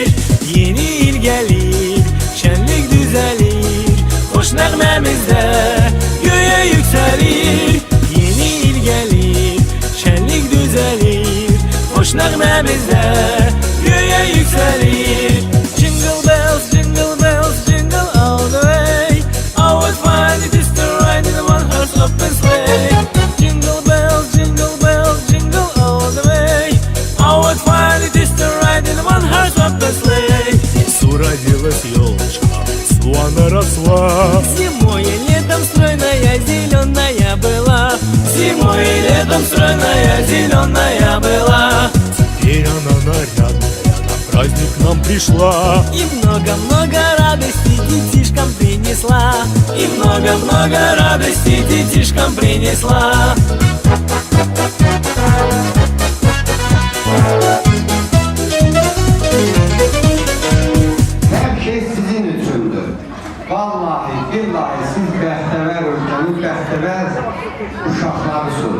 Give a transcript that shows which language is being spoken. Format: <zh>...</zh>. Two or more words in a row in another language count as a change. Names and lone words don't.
<az>Yeni il gəlir, şənlik düzəlir. Xoş nəğməmizdə göyə yüksəlir. Yeni il gəlir, şənlik düzəlir. Xoş nəğməmizdə göyə yüksəlir.</az> <en>Jingle bells, jingle bells, jingle all the way. Oh, what fun it is to ride in a one-horse open sleigh. Jingle bells, jingle bells, jingle all the way. Oh, what fun it is to ride in a one-horse open sleigh.</en> <ru>Родилась елочка, она росла. Зимой и летом стройная, зеленая была. Зимой и летом стройная, зеленая была. Теперь она нарядная, на праздник к нам пришла. И много-много радости детишкам принесла. И много-много радости детишкам принесла.</ru> <az>Hər şey sizin üçündür. Vallahi, billahi siz bəxtəvər ölkənin bəxtəvər uşaqlarısınız.</az>